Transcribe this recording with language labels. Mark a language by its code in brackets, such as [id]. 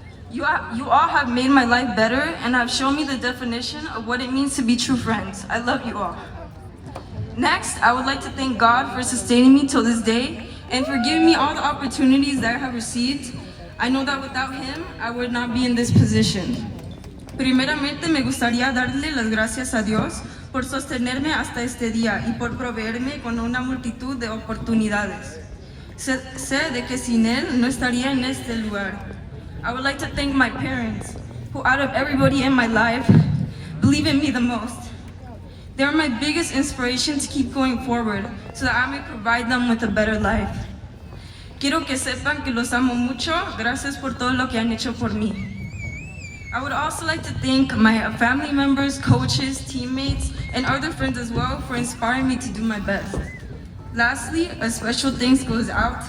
[en] You all have made my life better and have shown me the definition of what it means to be true friends. I love you all. Next, I would like to thank God for sustaining me till this day and for giving me all the opportunities that I have received. I know that without Him, I would not be in this position. [es] Primeramente, me gustaría darle las gracias a Dios por sostenerme hasta este día y por proveerme con una multitud de oportunidades. Sé de que sin Él no estaría en este lugar. [en] I would like to thank my parents, who out of everybody in my life, believe in me the most. They are my biggest inspiration to keep going forward so that I may provide them with a better life. [es] Quiero que sepan que los amo mucho. Gracias por todo lo que han hecho por mí. [en] I would also like to thank my family members, coaches, teammates, and other friends as well for inspiring me to do my best. Lastly, a special thanks goes out to